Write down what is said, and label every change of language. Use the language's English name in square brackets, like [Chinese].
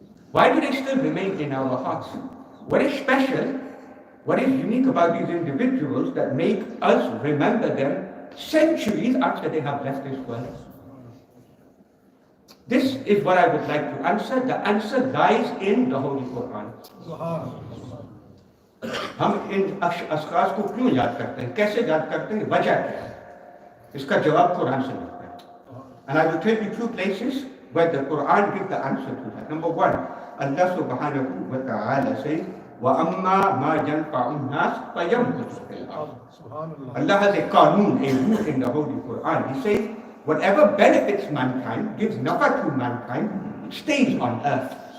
[English] Why do they still remain in our hearts? What is special? What is unique about these individuals that make us remember them centuries after they have left this world? This is what I would like to answer. The answer lies in the Holy Quran. [Hindi] हम इन अशखास को क्यों याद करते हैं, कैसे याद करते हैं, वजह क्या है? इसका जवाब कुरान से मिलता है. [English] And I will tell you 2 places where the Quran gives the answer to that. Number 1, Allah subhanahu wa ta'ala says, [Arabic] وَأَمَّا مَا يَنْفَعُ النَّاسِ فَيَمْكُثُ فِي الْأَرْضِ. [English] Allah has a qanoon, a rule in the Holy Quran. He says, whatever benefits mankind, gives nafa to mankind, stays on earth.